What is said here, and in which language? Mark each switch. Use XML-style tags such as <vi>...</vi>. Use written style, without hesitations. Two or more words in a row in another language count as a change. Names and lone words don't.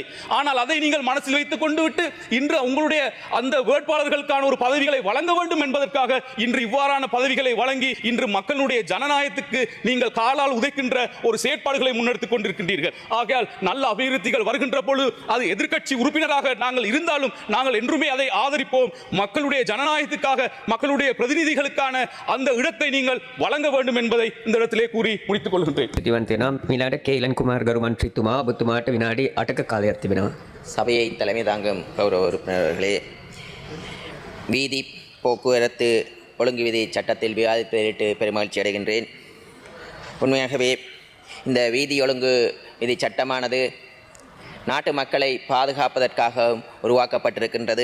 <ta>ஆனால் அதை நீங்கள் மனசில் வைத்துக் கொண்டு விட்டு இன்று உங்களுடைய அந்த வேட்பாளர்களுக்கான ஒரு பதவிகளை வழங்க வேண்டும் என்பதற்காக இன்று இவ்வாறான பதவிகளை வழங்கி இன்று மக்களுடைய ஜனநாயகத்துக்கு நீங்கள் காலால் உதைக்கின்ற ஒரு செயற்பாடுகளை முன்னெடுத்துக் கொண்டிருக்கின்றீர்கள். ஆகையால் நல்ல அபிவிருத்திகள் வருகின்ற பொழுது அது எதிர்க்கட்சி உறுப்பினராக நாங்கள் இருந்தாலும் நாங்கள் என்றுமே அதை ஆதரிப்போம். மக்களுடைய ஜனநாயகத்துக்காக மக்களுடைய பிரதிநிதிகளுக்கான அந்த இடத்தை நீங்கள் வழங்க வேண்டும் என்பதை இந்த இடத்திலே கூறி முடித்துக் கொள்கின்றேன்.</ta> <si>මිලාට කේලන් කුමාර් ගරු මන්ත්‍රීතුමා ඔබතුමාට විනාඩි 8ක කාලයක් තිබෙනවා.</si> <ta>சபையை தலைமை தாங்கும் கௌரவ உறுப்பினர்களே, வீதி போக்குவரத்து ஒழுங்கு விதி சட்டத்தில் விவாதிப்பதிலிட்டு பெருமகிழ்ச்சி அடைகின்றேன். உண்மையாகவே இந்த வீதி ஒழுங்கு விதி சட்டமானது நாட்டு மக்களை பாதுகாப்பதற்காக உருவாக்கப்பட்டிருக்கின்றது.</ta>